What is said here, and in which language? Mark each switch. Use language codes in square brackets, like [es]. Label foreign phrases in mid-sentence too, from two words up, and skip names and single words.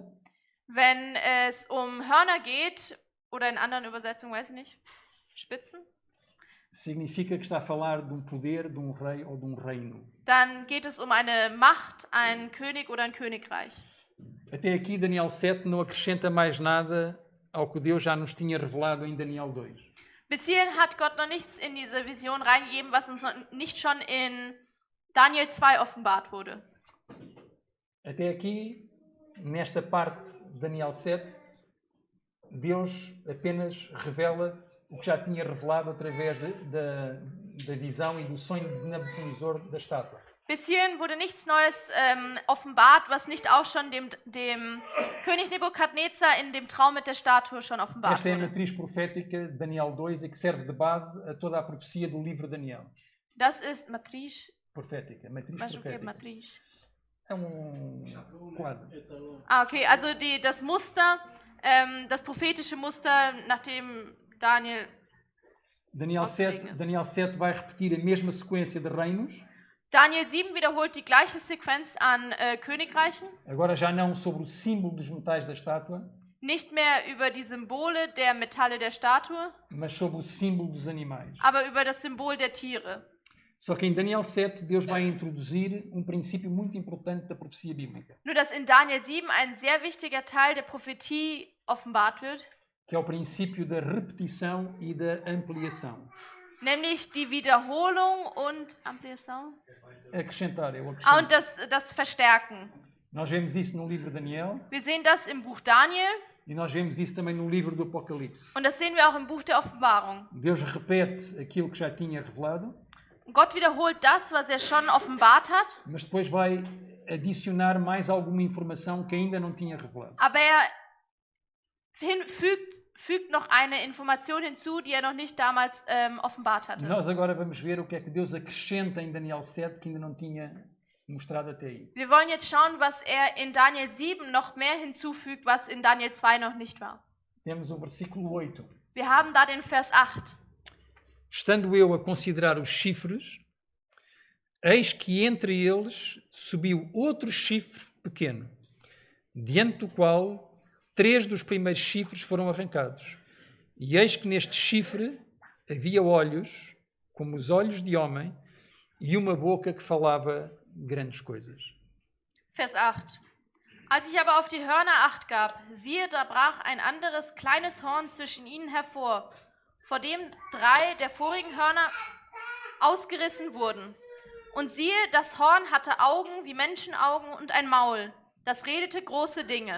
[de] Wenn es um Hörner geht, oder in anderen Übersetzungen, weiß ich nicht, Spitzen, [pt] significa que está a falar de um poder, de um rei ou de um reino. [de] dann geht es um eine Macht, einen König oder ein Königreich. [pt] Até aqui, Daniel 7 não acrescenta mais nada ao que Deus já nos tinha revelado em Daniel 2. [de] Bis hierhin hat Gott noch nichts in diese Vision reingegeben, was uns noch nicht schon in Daniel 2 offenbart wurde. [pt] Até aqui, nesta parte de Daniel 7, Deus apenas revela o que já tinha revelado através da visão e do sonho de Nabucodonosor da estátua. [de] Bis hierhin wurde nichts Neues offenbart, was nicht auch schon dem König Nebukadnezar in dem Traum mit der Statue schon offenbart [pt] Esta é a [de] wurde. [pt] matriz profética de Daniel 2 e que serve de base a toda a profecia do livro de Daniel. [de] Das ist Matriz. [pt] Profética, matriz [de] Was okay, [pt] profética. Matriz. É quadro. [de] Ah, okay, also das Muster, das prophetische Muster, nachdem Daniel. [pt] Daniel 7 vai repetir a mesma sequência de reinos, [de] Daniel 7 wiederholt die gleiche Sequenz an Königreichen, [pt] agora já não sobre o símbolo dos metais da estátua, [de] nicht mehr über die Symbole der Metalle der Statue, [pt] mas sobre o símbolo dos animais. [de] aber über das Symbol der Tiere. [pt] Só que em Daniel 7 Deus vai introduzir um princípio muito importante da profecia bíblica, [de] Nur dass in Daniel 7 ein sehr wichtiger Teil der Prophetie offenbart wird, [pt] que é o princípio da repetição e da ampliação. [de] nämlich die Wiederholung und Ampliação? [pt] Acrescentar, eu [de] Ah, und [pt] acrescento. [de] das Verstärken. [pt] Nós vemos isso no livro de Daniel [de] Wir sehen das im Buch Daniel [pt] e nós vemos isso também no livro do Apocalipse. [de] und das sehen wir auch im Buch der Offenbarung. [pt] Deus repete aquilo que já tinha revelado, [de] Gott wiederholt das, was er schon offenbart hat, [pt] mas depois vai adicionar mais alguma informação que ainda não tinha revelado. [de] Aber fügt noch eine Information hinzu, die noch nicht damals offenbart hatte. [pt] Nós agora vamos ver o que é que Deus acrescenta em Daniel 7 que ainda não tinha mostrado até aí. [de] Wir wollen jetzt schauen, was in Daniel 7 noch mehr hinzufügt, was in Daniel 2 noch nicht war. [pt] Temos o versículo 8. [de] Wir haben da den Vers 8. [pt] Estando eu a considerar os chifres, eis que entre eles subiu outro chifre pequeno, diante do qual 3 dos primeiros chifres foram arrancados. E eis que neste chifre havia olhos, como os olhos de homem, e uma boca que falava grandes coisas. [de] Vers 8. Als ich aber auf die Hörner Acht gab, siehe, da brach ein anderes kleines Horn zwischen ihnen hervor, vor dem 3 der vorigen Hörner ausgerissen wurden. Und siehe, das Horn hatte Augen wie Menschenaugen und ein Maul, das redete große Dinge.